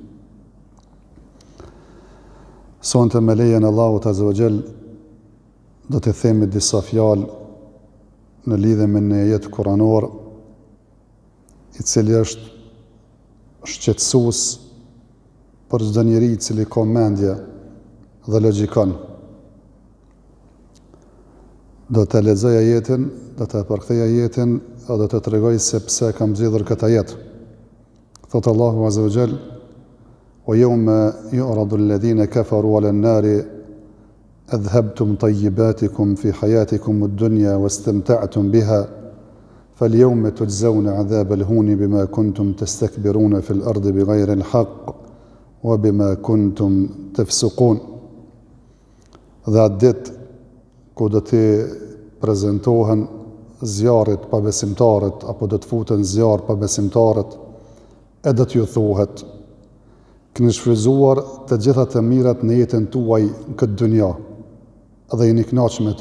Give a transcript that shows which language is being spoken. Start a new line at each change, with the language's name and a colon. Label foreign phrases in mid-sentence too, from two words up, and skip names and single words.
Albanian: Sonte me lejen e Allahut
Arabic: عز وجل
Albanian: do të themi disa fjalë në lidhje me një ajet kuranor i cili është shqetësues për çdo njeri i cili ka mendje dhe logjikon. Do të lexoj ajetin, do të përkthej ajetin dhe do të tregoj se pse kam zgjedhur këtë ajet. Thot Allahu
Arabic: عز وجل: "ويوم يعرض الذين كفروا على النار أذهبتم طيباتكم في حياتكم الدنيا واستمتعتم بها فاليوم تجزون عذاب الهون بما كنتم تستكبرون في الأرض بغير الحق وبما كنتم تفسقون."
Albanian: Dhe atë ditë ku do të prezentohen zjarrit pa besimtarët, apo do të futen zjarr pa besimtarët, e do t'ju thuhet: keni shfrytzuar të gjitha të mirat në jetën tuaj në këtë dynja, dhe jeni kënaqur me to.